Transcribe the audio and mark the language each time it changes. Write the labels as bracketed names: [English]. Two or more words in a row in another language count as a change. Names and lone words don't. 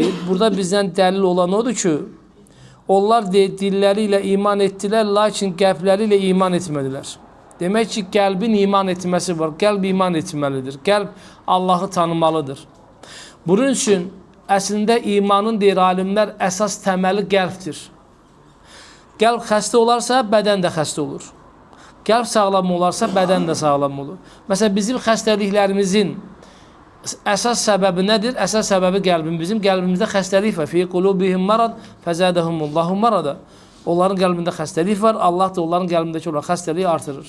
[Turkish] Burada bizden delil olan odur ki onlar dilleriyle iman ettiler, lakin kalpleriyle iman etmediler. Demek ki kalbin iman etmesi var. Kalp iman etmelidir. Kalp Allah'ı tanımalıdır. Bunun için aslında imanın deyir alimler esas temeli kalptir. [Azerbaijani] Kalp xəstə olarsa bədən də xəstə olur. Kalp sağlam olarsa bədən də sağlam olur. Mesela bizim xəstəliklərimizin əsas səbəbi nədir? Əsas səbəbi qəlbin. Bizim qəlbimizdə xəstəlik var. [Arabic] في قلوبهم مرض فزادهم الله مرضا. [Azerbaijani] Onların qəlbində xəstəlik var. Allah da onların qəlbindəki olan xəstəliyi artırır.